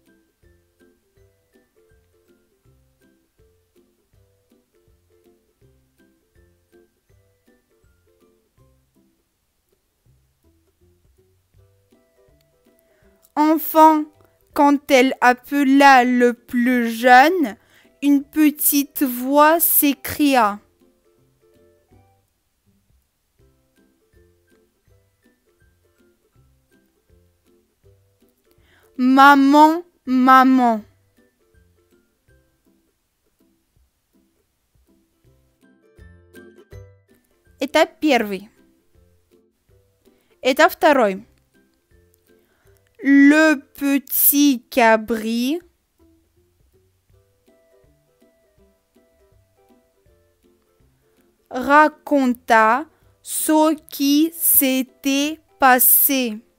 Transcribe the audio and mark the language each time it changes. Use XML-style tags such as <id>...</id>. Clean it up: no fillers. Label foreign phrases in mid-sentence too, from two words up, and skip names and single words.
<fr>Enfin, quand elle appela le plus jeune, une petite voix s'écria. Maman, maman.</fr> <ru>Этап первый. Этап второй.</ru> <fr>Le petit cabri raconta ce qui s'était passé.</fr>